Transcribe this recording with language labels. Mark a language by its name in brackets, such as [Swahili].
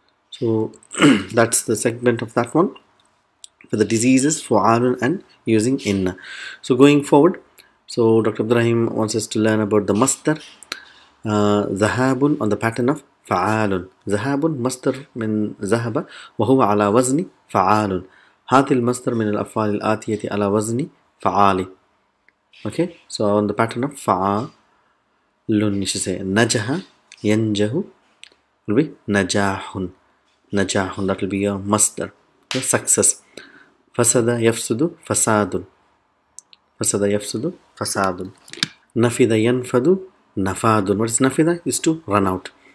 [English] So that's the segment of that one. For the diseases, fu'alun and using inna. So going forward. So Dr. Ibrahim wants us to learn about the masdar. ذهاب on the pattern of فعال. [Arabic] ذهاب مصدر من ذهب وهو على وزن فعال. هذه المصدر من الأفعال الآتية على وزن فعال. [English] Okay, so on the pattern of فعال you should say نجح ينجح will be نجاح. نجاح, that will be your masdar. Okay, success. [Arabic] فسد يفسد فساد. فسد يفسد فساد. نفذ ينفذ نفاد. [English] What is nafida? Is to run out.